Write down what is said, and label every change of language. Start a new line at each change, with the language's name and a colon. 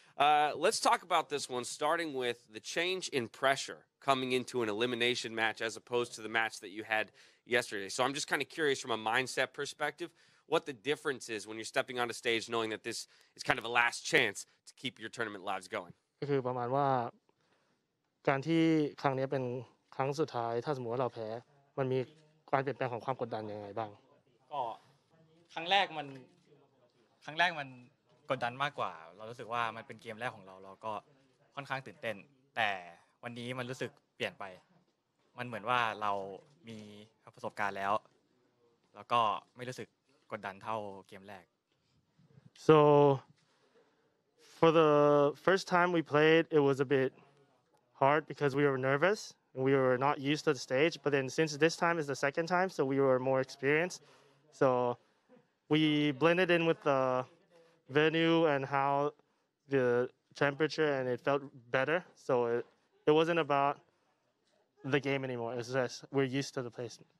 English: Let's talk about this one, starting with the change in pressure coming into an elimination match as opposed to the match that you had yesterday. So I'm just kind of curious from a mindset perspective what the difference is when you're stepping on a stage knowing that this is kind of a last chance to keep your tournament lives going.
Thai: ก็คือประมาณว่าการที่ครั้งนี้เป็นครั้งสุดท้ายถ้าสมมติว่าเราแพ้มันมีการเปลี่ยนแปลงของความกดดันยังไงบ้าง ก็ครั้งแรกมันกดดันมากกว่าเรารู้สึกว่ามันเป็นเกมแรกของเราเราก็ค่อนข้างตื่นเต้นแต่วันนี้มันรู้สึกเปลี่ยนไปมันเหมือนว่าเรามีประสบการณ์แล้วแล้วก็ไม่รู้สึกกดดันเท่าเกมแรก
English: So for the first time we played it was a bit hard because we were nervous and we were not used to the stage but then since this time is the second time so we were more experienced so we blended in with the venue and how the temperature and it felt better so it wasn't about the game anymore it's just we're used to the place.